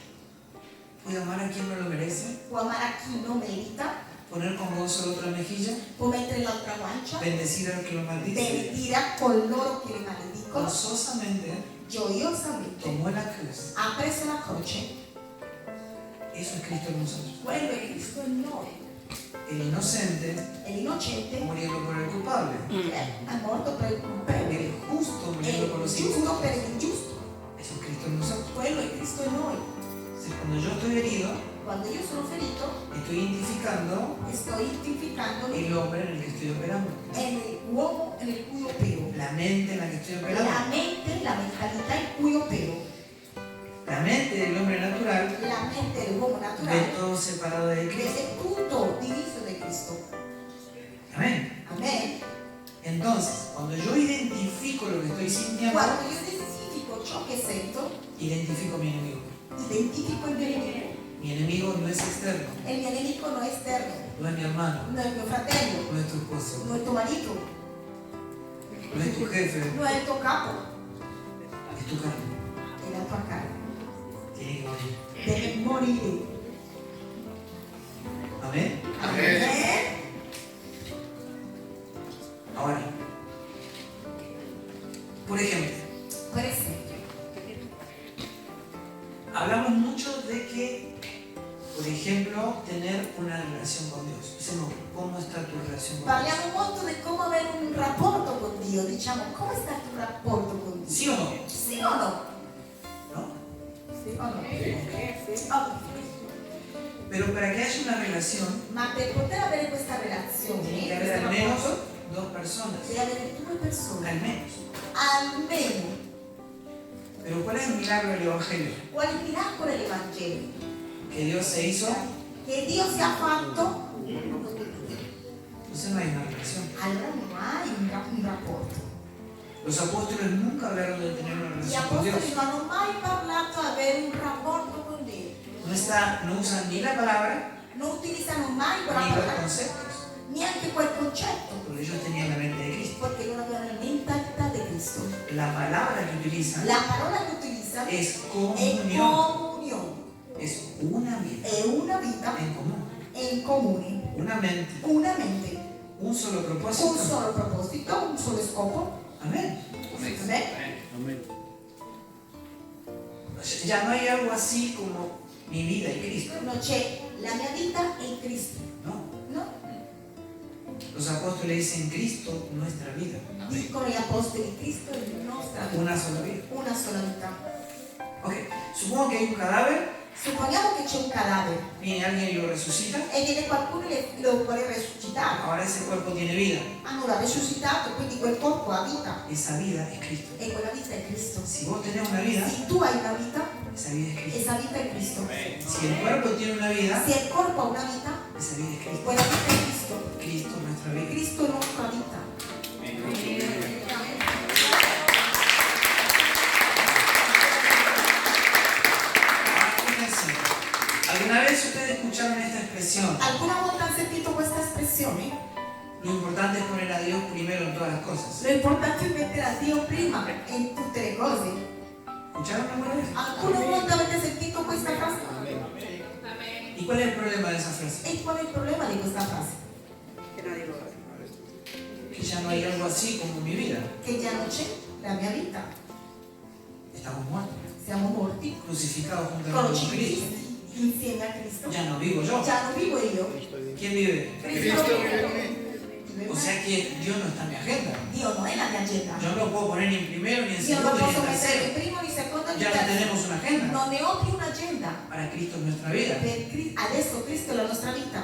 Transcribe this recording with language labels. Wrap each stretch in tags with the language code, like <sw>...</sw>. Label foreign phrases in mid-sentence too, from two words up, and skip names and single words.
<es>puede amar a quien no lo merece,</es> <it>può amare a chi non merita,</it> <es>poner con gozo la otra mejilla,</es> <it>può mettere l'altra guancia,</it> <es>bendecir al que lo maldice.</es> <it>benedire a coloro che le maledicono.</it> <es>Gozosamente</es> <it>Gioiosamente</it> <es>tomó la cruz.</es> <it>ha preso la croce.</it> <es>Eso es Cristo en nosotros.</es> <it>Quello è Cristo in noi.</it> <es>El inocente</es> <it>E l'innocente</it> <es>muriendo por el culpable.</es> <it>è morto per il colpevole.</it> <es>El justo</es> <it>E</it> <es>muriendo por</es> <it>il</it> <es>los</es> <it>giusto</it> <es>injustos.</es> <it>per l'ingiusto.</it> <es>Eso es Cristo en nosotros.</es> <it>Quello è Cristo in noi.</it> <es>Entonces, cuando yo estoy herido,</es> <it>Quando io sono ferito,</it> <es>estoy identificando</es> <it>sto identificando</it> <es>el hombre en el que estoy operando.</es> <it>l'uomo nel cui opero.</it> <es>La mente en la que estoy operando.</es> <it>La mente, la mentalità in cui opero.</it> <es>La mente del hombre natural</es> <it>La mente dell'uomo</it> <es>ve</es> <it>naturale</it> <es>todo separado de Cristo.</es> <it>vede tutto diviso da Cristo.</it> <es>Amén.</es> <it>Amen.</it> <es>Entonces, cuando yo identifico lo que estoy sintiendo,</es> <it>Quando io identifico ciò che sento,</it> <es>identifico mi enemigo.</es> <it>identifico il mio nemico.</it> <es>Mi enemigo no es externo,</es> <it>E il mio nemico non è esterno,</it> <es>no es mi hermano,</es> <it>non è mio fratello,</it> <es>no es tu esposo,</es> <it>non è tuo marito,</it> <es>no es tu jefe,</es> <it>non è il tuo capo,</it> <es>es tu carne.</es> <it>è la tua carne.</it> <es>Tiene que morir.</es> <it>Deve morire.</it> <es>Amén.</es> <it>Amen.</it> <es>Ahora, por ejemplo,</es> <it>Per esempio,</it> <es>hablamos mucho de que, por ejemplo, tener una relación con Dios. Dicemos, ¿cómo está tu relación con Dios?</es> <it>parliamo molto di come avere un rapporto con Dio. Diciamo, come sta il tuo rapporto con Dio?</it> <es>¿Sí o no?</es> <it>Sì o no?</it> <es>¿No?</es> <it>Sì o no? Ok.</it> <es>Pero para que haya una relación,</es> <it>Ma per poter avere questa relazione,</it> <es>tiene que haber</es> <it>questo</it> <es>al menos</es> <it>rapporto,</it> <es>dos personas.</es> <it>deve avere due persone,</it> <es>Al menos.</es> <it>almeno.</it> <es>Pero ¿cuál es el milagro del Evangelio?</es> <it>Quale miracolo è l'Evangelo?</it> <es>Que Dios se hizo,</es> <it>Che Dio si è fatto,</it> <es>entonces no hay una relación.</es> <it>allora non hai un rapporto.</it> <es>Los apóstoles nunca hablaron de tener una</es> <it>Gli</it> <es>relación con Dios.</es> <it>apostoli non hanno mai parlato di avere un rapporto con Dio.</it> <es>No usan ni la palabra</es> <it>Non utilizzano mai quella</it> <es>ni los</es> <it>parola,</it> <es>conceptos,</es> <it>neanche quel concetto,</it> <es>porque ellos tenían la mente de Cristo.</es> <it>perché non avevano la mentalità di Cristo.</it> <es>La palabra que utilizan</es> <it>La parola che utilizzano</it> <es>es</es> <it>è</it> <es>comunión,</es> <it>comunione,</it> <es>es una vida</es> <it>è una vita</it> <es>en común,</es> <it>in comune,</it> <es>una mente,</es> <it>una mente,</it> <es>un solo</es> <it>un</it> <es>propósito.</es> <it>solo proposito, un solo scopo.</it> <es>Amén.</es> <it>Amen?</it> <es>Ya no hay algo así como mi vida y Cristo.</es> <it>Non c'è la mia vita in Cristo,</it> <es>No.</es> <it>no?</it> <es>Los apóstoles dicen Cristo, nuestra vida.</es> <it>Dicono gli apostoli, Cristo è la nostra vita,</it> <es>Una sola vida.</es> <it>una sola vita.</it> <es>Ok, supongo que hay un cadáver,</es> <it>Supponiamo che c'è un cadavere</it> <es>viene alguien y lo resucita.</es> <it>e viene qualcuno e lo vuole resuscitare.</it> <es>Ahora ese cuerpo tiene vida.</es> <it>Hanno l'ha resuscitato, quindi quel corpo ha vita</it> <es>Esa vida es Cristo.</es> <it>e quella vita è Cristo.</it> <es>Si vos tenés una vida,</es> <it>Se tu hai una vita,</it> <es>esa vida es Cristo. esa</es> <it>vita è Cristo.</it> <es>Si el cuerpo tiene una vida,</es> <it>Se il corpo ha una vita,</it> <es>esa vida es Cristo.</es> <it>quella vita è Cristo.</it> <es>Cristo es nuestra vida.</es> <it>Cristo è la nostra vita.</it> <es>Fíjense, ¿alguna vez ustedes escucharon esta expresión?</es> <it>Alguna volta hanno sentito questa espressione?</it> <es>Lo importante es poner a Dios primero en todas las cosas. Lo importante</es> <it>è mettere a Dio prima in tutte le cose.</it> <es>¿Escucharon alguna vez?</es> <it>Alcune volte avete sentito questa frase?</it> <es>¿Y cuál es el problema de esa frase?</es> <it>E qual è il problema di questa frase?</it> <es>Que ya no hay algo así como mi vida.</es> <it>Che già non c'è la mia vita.</it> <es>Estamos muertos,</es> <it>Siamo morti,</it> <es>crucificados juntamente con Cristo.</es> <it>crocifissi insieme a Cristo.</it> <es>Ya no vivo yo.</es> <it>Già non vivo io.</it> <es>¿Quién vive?</es> <it>Cristo</it> <es>O sea que Dios no está en mi agenda.</es> <it>Dio non è la mia agenda.</it> <es>Yo no lo puedo poner ni en primero, ni en</es> <it>Io non</it> <es>segundo, ni</es> <it>posso</it> <es>en</es> <it>mettere</it> <es>tercero.</es> <it>in primo, in secondo, in</it> <es>Ya no</es> <it>terzo.</it> <es>tenemos una agenda.</es> <it>Non ne ho più un'agenda.</it> <es>Para Cristo es nuestra vida.</es> <it>Adesso Cristo è la nostra vita.</it>